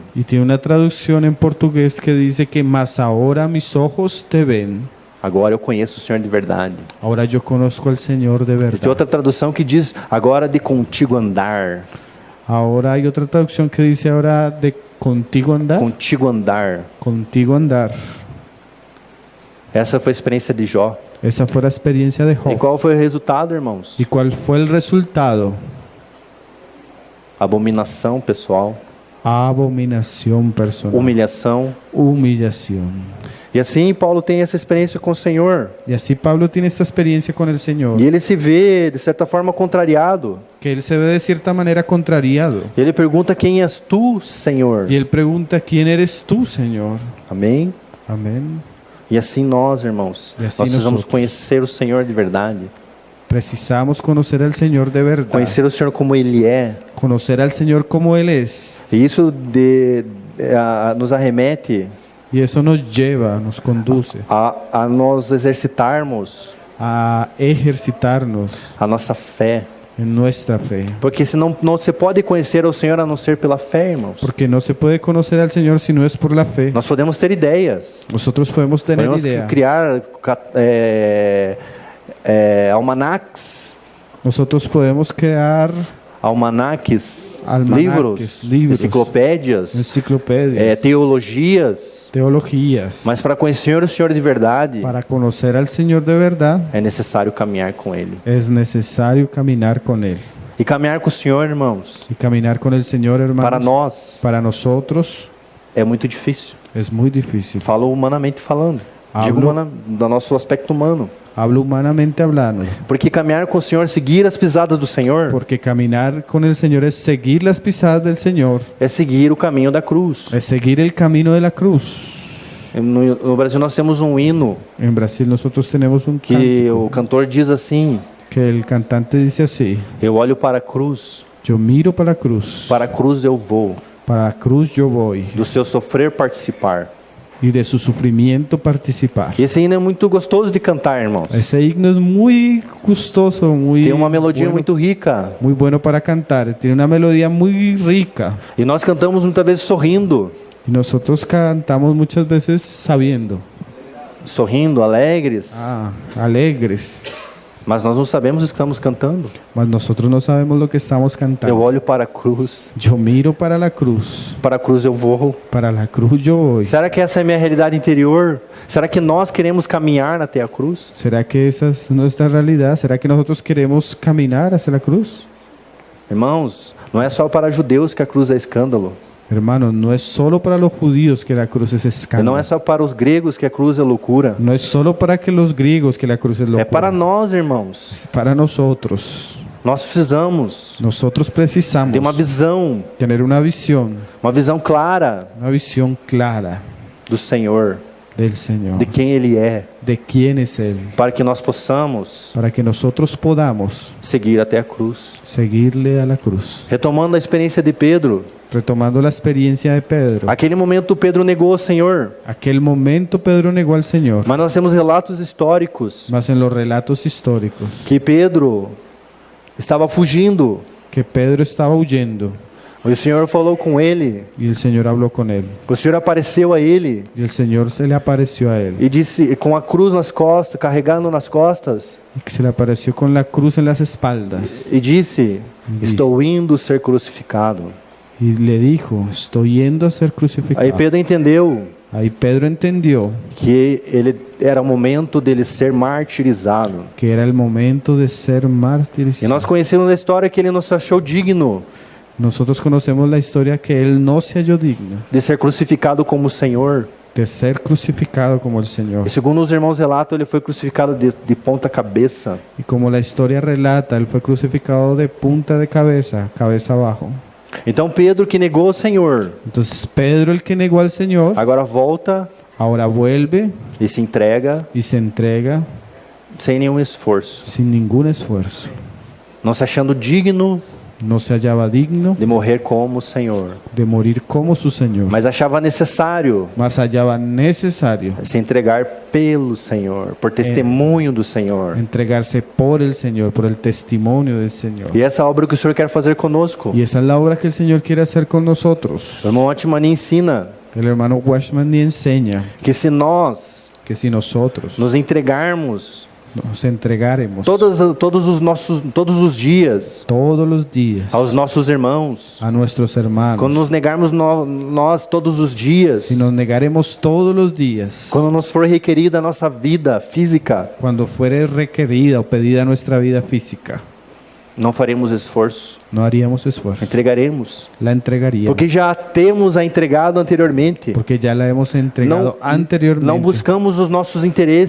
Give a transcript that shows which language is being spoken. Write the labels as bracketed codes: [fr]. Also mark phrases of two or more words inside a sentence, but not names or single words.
[es] Y tiene una traducción en portugués que dice que mas ahora mis ojos te ven. [pt] Agora eu conheço o Senhor de verdade. [es] Ahora yo conozco al Señor de [pt] Tem [es] verdad. [pt] outra tradução que diz: agora de contigo andar. [es] Ahora hay otra traducción que dice ahora de contigo andar. Contigo andar. Contigo andar. [pt] Essa foi a experiência de Jó. [es] Esa fue la experiencia de [pt] E [es] Job. [pt] qual foi o resultado, irmãos? [es] ¿Y cuál fue el resultado? [pt] Abominação pessoal, [es] Abominación personal. [pt] humilhação. [es] Humillación. [pt] E assim Paulo tem essa experiência com o Senhor. [es] Y así Pablo tiene esta experiencia con el Señor, [pt] E ele se vê, de certa forma, contrariado. [es] que él se ve de cierta manera contrariado. [pt] E ele pergunta: quem és tu, Senhor? [es] Y él pregunta, ¿quién eres tú, Señor? [pt] Amém? [es] Amén. [pt] E assim nós, irmãos, E assim nós precisamos nós conhecer o Senhor de verdade. [es] Precisamos conocer al Señor de verdad. [pt] Conhecer o Senhor como Ele é. [es] Conocer al Señor como Él es. [pt] E isso nos arremete [es] Y eso nos lleva, nos conduce [pt] a nós exercitarmos [es] a ejercitarnos [pt] a nossa fé. [es] en nuestra fe. [pt] Porque senão não se pode conhecer o Senhor a não ser pela fé, irmãos. [es] Porque no se puede conocer al Señor si no es por la fe. [pt] Nós podemos ter ideias. [es] Nosotros podemos tener [pt] Podemos [es] idea. [pt] criar almanacs, [es] Nosotros podemos crear almanaques, Almanaques, [pt] livros, enciclopédias, [es] enciclopedias, [pt] teologias. [es] teologías. [pt] Mas para conhecer o Senhor de verdade, [es] Para conocer al Señor de verdad [pt] é necessário caminhar com Ele. [es] es necesario caminar con Él. [pt] E caminhar com o Senhor, irmãos, [es] Y caminar con el Señor, hermanos, [pt] para nós [es] para nosotros [pt] é muito difícil. [es] es muy difícil. [pt] Falo humanamente falando. [es] Hablo- [pt] Digo do nosso aspecto humano. [es] Hablo humanamente hablando. [pt] Porque caminhar com o Senhor, seguir as pisadas do Senhor, [es] Porque caminar con el Señor es seguir las pisadas del Señor, [pt] é seguir o caminho da cruz. [es] es seguir el camino de la cruz. [pt] No Brasil nós temos um hino [es] En Brasil nosotros tenemos un [pt] que [es] cántico [pt] o cantor diz assim: [es] que el cantante dice así: [pt] eu olho para a cruz, [es] yo miro para la cruz [pt] eu vou, [es] para la cruz yo voy, [pt] do seu sofrer participar. [es] y de su sufrimiento participar. [pt] E esse hino é muito gostoso de cantar, irmãos. [es] Ese himno es muy gustoso, [pt] Tem uma melodia muito rica. [es] muy bueno para cantar, tiene una melodía muy rica. [pt] E nós cantamos muitas vezes sorrindo, [es] Y nosotros cantamos muchas veces sabiendo, [pt] alegres, [es] alegres, [pt] mas nós não sabemos o que estamos cantando. [es] mas nosotros no sabemos lo que estamos [pt] Eu [es] cantando. [pt] olho para a cruz, [es] Yo miro para la cruz [pt] eu vou. [es] para la cruz yo voy. [pt] Será que essa é a minha realidade interior? Será que nós queremos caminhar até a cruz? [es] ¿Será que esa es nuestra realidad? ¿Será que nosotros queremos caminar hacia la cruz? [pt] Irmãos, não é só para judeus que a cruz é escândalo. [es] Hermanos, no es solo para los judíos que la cruz es [pt] Não [es] escándalo. [pt] é só para os gregos que a cruz é loucura. [es] No es solo para que los griegos que la cruz es [pt] É [es] locura. [pt] para nós, irmãos. [es] Es para nosotros. [pt] Nós precisamos [es] Nosotros precisamos [pt] ter uma visão [es] tener una visión [pt] clara [es] clara [pt] do Senhor, [es] del Señor, [pt] de quem Ele é, [es] de quién es Él, [pt] para que nós possamos [es] para que nosotros podamos [pt] seguir até a cruz. [es] seguirle a la cruz. [pt] Retomando a experiência de Pedro, [es] Retomando la experiencia de Pedro. [pt] aquele momento Pedro negou o Senhor, [es] Aquel momento Pedro negó al Señor, [pt] mas nós temos relatos históricos [es] mas en los relatos históricos [pt] que Pedro estava fugindo. [es] que Pedro estaba huyendo [pt] O Senhor falou com ele, [es] y el Señor habló con él. [pt] o Senhor apareceu a ele [es] Y el Señor se le apareció a él. [pt] e disse, com a cruz nas costas, carregando nas costas, [es] Y que se le apareció con la cruz en las espaldas. [pt] e disse: estou indo ser crucificado. [es] Y le dijo, estoy yendo a ser [pt] Aí [es] crucificado. [pt] Pedro entendeu [es] Ahí Pedro entendió [pt] que ele era o momento dele ser martirizado. [es] que era el momento de ser [pt] E [es] martirizado. [pt] nós conhecemos a história que ele nos achou digno [es] Nosotros conocemos la historia que él no se halló digno [pt] de ser crucificado como o Senhor. [es] de ser crucificado como el Señor. [pt] E segundo os irmãos relatam, ele foi crucificado de ponta cabeça. [es] Y como la historia relata, él fue crucificado de punta de cabeza, cabeza abajo. [pt] Então Pedro, que negou o Senhor, [es] Entonces Pedro, el que negó al Señor, [pt] agora volta [es] ahora vuelve [pt] e se entrega [es] y se entrega [pt] sem nenhum esforço, [es] sin ningún esfuerzo. [pt] não se achando digno [es] No se hallaba digno [pt] de morrer como o Senhor, [es] de morir como su Señor, [pt] mas achava necessário [es] mas hallaba necesario [pt] se entregar pelo Senhor, por testemunho do Senhor. [es] entregarse por el Señor, por el testimonio del Señor. [pt] E essa obra que o Senhor quer fazer conosco. [es] Y esa es la obra que el Señor quiere hacer con nosotros. [pt] O irmão Otmani ensina [es] El hermano Washman ni enseña [pt] que se nós [es] que si nosotros [pt] nos entregarmos [es] nos entregáramos [pt] todos os dias [es] todos los días [pt] aos nossos irmãos, [es] a nuestros hermanos, [pt] quando nos negarmos nós todos os dias, [es] si nos negaremos todos los días, [pt] quando nos for requerida a nossa vida física, [es] cuando fuere requerida o pedida nuestra vida física, [pt] não faremos esforço, [es] no haríamos esfuerzo. [pt] entregaremos. [es] La entregaríamos. [pt] Porque já temos a entregado anteriormente. [es] Porque ya la hemos entregado anteriormente. [pt] Não buscamos os nossos interesses,